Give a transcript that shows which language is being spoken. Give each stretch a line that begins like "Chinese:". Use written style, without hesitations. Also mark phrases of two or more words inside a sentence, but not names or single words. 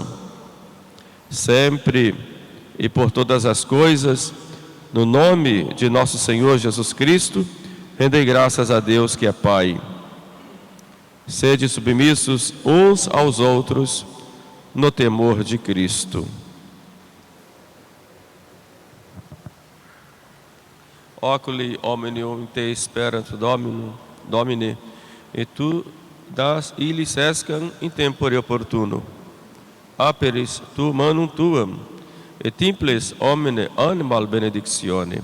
Portuguese: Sempre e por todas as coisas, no nome de nosso Senhor Jesus Cristo, rendei graças a Deus que é Pai. Sede submissos uns aos outros no temor de Cristo.
Latin: Oculi omnium te sperat Domine, et tu das illis escam in tempore opportuno. Aperis tu manum tuam, et imples omne animal benedictione.